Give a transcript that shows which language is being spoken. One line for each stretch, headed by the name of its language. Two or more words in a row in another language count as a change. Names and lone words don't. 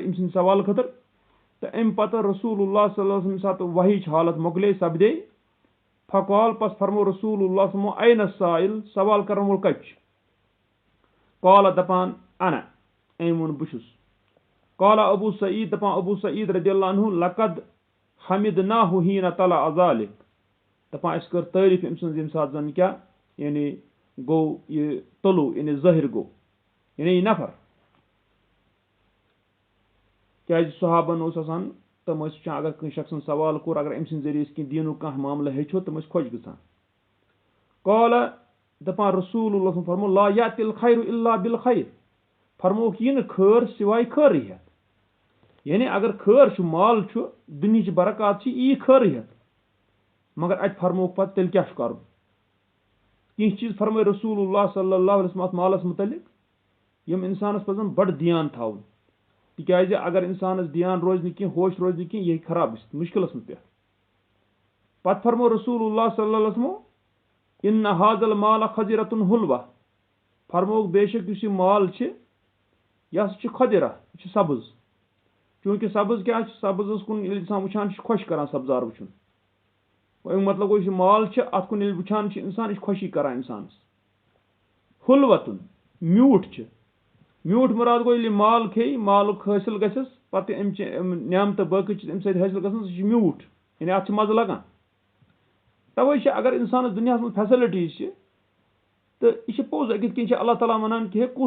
Kashmiri: أمۍ سٕنٛدِ سوال خٲطرٕ تہٕ امہِ پتہٕ رسول اللہ صلی اللہ علیہ وسلم ییٚمہِ ساتہٕ وحیِچ حالت مۄکلے سپدے فقال پس فرمو رسول اللہ صلی
Arabic: عین السائل
Kashmiri: سوال کرن وول کتہِ چھُ قال دپان انا أمۍ ووٚن بہٕ چھُس قال ابو سعید دپان ابو سعید رضی اللہ عنہ
Arabic: لقد حمدناہ حین طلع ذلک
Kashmiri: دپان اَسہِ کٔر تعریٖف أمۍ سٕنٛز ییٚمہِ ساتہٕ زن کیٛاہ یعنی گوٚو یہِ طلوع یعنی ظٲہِر گوٚو یعنی یہِ نفر کیٛازِ صحابن اوس آسان تِم ٲسۍ وٕچھان اگر کٲنٛسہِ شخصن سوال کوٚر اگر أمۍ سٕنٛدِ ذٔریعہٕ أسۍ کینٛہہ دیٖنُک کانٛہہ معاملہٕ ہیٚچھو تِم ٲسۍ خۄش گژھان قال دپان رسول اللہ صلی فرمو
Arabic: لا یأتی الخیر الا بالخیر
Kashmiri: فرموکھ یی نہٕ خٲر سوائے خٲرٕے ہٮ۪تھ یعنی اگر خٲر چھُ مال چھُ دُنہِچ برکات چھِ یی خٲرٕے ہٮ۪تھ مگر اَتہِ فرموکھ پتہٕ تیٚلہِ کیٛاہ چھُ کرُن کینٛہہ چیٖز فرمٲے رسول اللہ صلی اللہ علیہ وسلم اتھ مالس متعلق یِم انسانس پزن بڑٕ دیان تھاوُن تِکیٛازِ اگر انسانس دیان روزِ نہٕ کینٛہہ ہوش روزِ نہٕ کینٛہہ یہِ ہیٚکہِ خراب گٔژھِتھ مُشکلس منٛز پٮ۪تھ پتہٕ فرمو رسول اللہ صلی اللہ علیہ وسلم
Arabic: ان هذا المال خضرة حلوة
Kashmiri: فرموکھ بے شک یُس یہِ مال چھِ یہِ ہسا چھِ خضرہ یہِ چھِ سبٕز چوٗنٛکہِ سبٕز کیٛاہ چھِ سبٕزس کُن ییٚلہِ انسان وٕچھان چھُ خۄش کران سبزار وٕچھُن امیُک مطلب گوٚو یُس یہِ مال چھِ اتھ کُن ییٚلہِ وٕچھان چھُ انسان یہِ چھِ خۄشی کران انسانس حلوتُن میوٗٹھ چھِ میوٗٹھ مُراد گوٚو ییٚلہِ یہِ مال کھیٚیہِ مالُک حٲصِل گژھٮ۪س پتہٕ امچہِ نعمتہٕ باقٕے چیٖز امہِ سۭتۍ حٲصِل گژھان سُہ چھُ میوٗٹھ یعنی اتھ چھُ مزٕ لگان تَوے چھِ اگر انسانس دُنیاہس منٛز فیسلٹیٖز چھِ تہٕ یہِ چھِ پوٚز أکِس کِنۍ چھِ اللہ تعالیٰ ونان کہِ ہے کُس